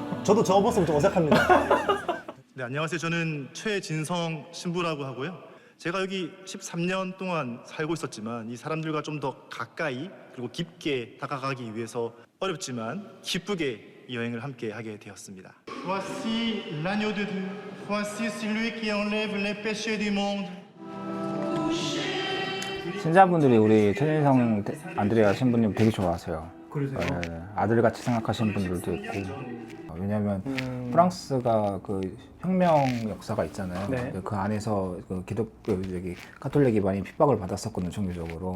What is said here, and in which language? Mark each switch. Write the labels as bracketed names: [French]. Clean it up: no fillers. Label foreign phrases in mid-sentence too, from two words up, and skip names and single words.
[Korean] 저도 저 모습 좀 어색합니다. 네, 안녕하세요. 저는 최진성 신부라고 하고요. 제가 여기 13년 동안 살고 있었지만 이 사람들과 좀 더 가까이 그리고 깊게 다가가기 위해서 어렵지만 기쁘게 이 여행을 함께 하게 되었습니다. [French] Voici l'agneau de Dieu. Voici celui qui enlève les péchés du monde. [Korean] 신자분들이 우리 최진성 안드레아 신부님 되게 좋아하세요. 그러세요? 네, 아들같이 생각하시는 분들도 있고. 왜냐하면 프랑스가 그 혁명 역사가 있잖아요. 네. 근데 그 안에서 그 가톨릭이 많이 핍박을 받았었거든요, 종교적으로.